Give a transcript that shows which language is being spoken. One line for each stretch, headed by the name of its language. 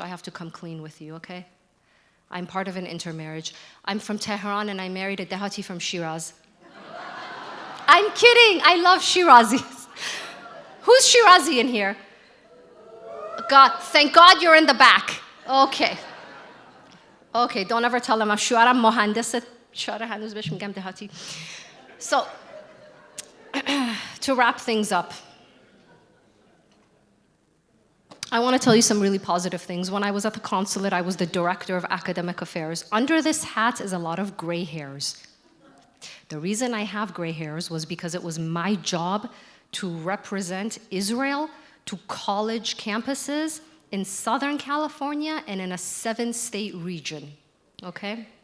English: I have to come clean with you, okay? I'm part of an intermarriage. I'm from Tehran and I married a Dehati from Shiraz. I'm kidding, I love Shirazis. Who's Shirazi in here? God, thank God you're in the back. Okay. Okay, don't ever tell them.
Persian: شوهرم مهندس شاره هنوز بهش میگم دهاتی.
English: So, to wrap things up, I want to tell you some really positive things. When I was at the consulate, I was the director of academic affairs. Under this hat is a lot of gray hairs. The reason I have gray hairs was because it was my job to represent Israel to college campuses in Southern California and in a 7-state region, okay?